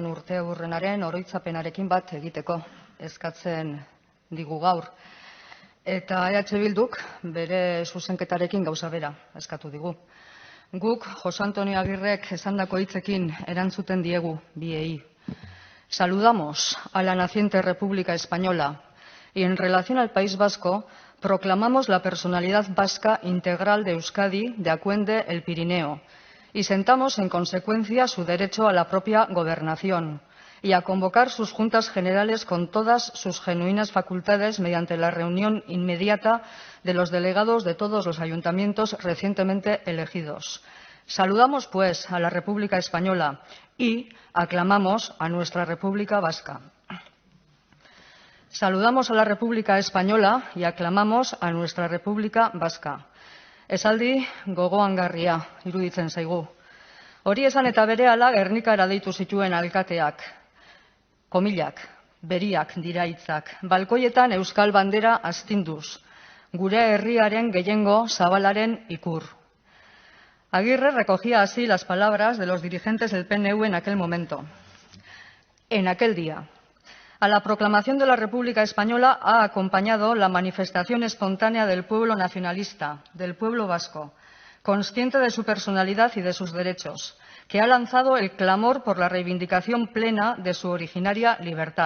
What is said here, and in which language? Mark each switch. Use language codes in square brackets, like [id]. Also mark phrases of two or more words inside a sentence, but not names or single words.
[eu] urteurrenaren oroitzapenarekin bat egiteko eskatzen digu gaur. Eta EH Bilduk bere zuzenketarekin gauza bera eskatu digu. Guk José Antonio Agirrek esandako hitzekin erantzuten diegu biei. [es] Saludamos a la naciente República Española y en relación al País Vasco proclamamos la personalidad vasca integral de Euskadi de Acuende el Pirineo y sentamos en consecuencia su derecho a la propia gobernación y a convocar sus juntas generales con todas sus genuinas facultades mediante la reunión inmediata de los delegados de todos los ayuntamientos recientemente elegidos. Saludamos, pues, a la República Española y aclamamos a nuestra República Vasca. Saludamos a la República Española y aclamamos a nuestra República Vasca. [eu] Esaldi gogoangarria iruditzen zaigu. Hori esan eta berehala Gernikara deitu zituen alkateak. Komillak, beriak dira hitzak. Balkoietan euskal bandera astinduz. Gure herriaren gehiengo zabalaren ikur. [es] Agirre recogía así las palabras de los dirigentes del PNV en aquel momento. En aquel día. A la proclamación de la República Española ha acompañado la manifestación espontánea del pueblo nacionalista, del pueblo vasco, consciente de su personalidad y de sus derechos, que ha lanzado el clamor por la reivindicación plena de su originaria libertad.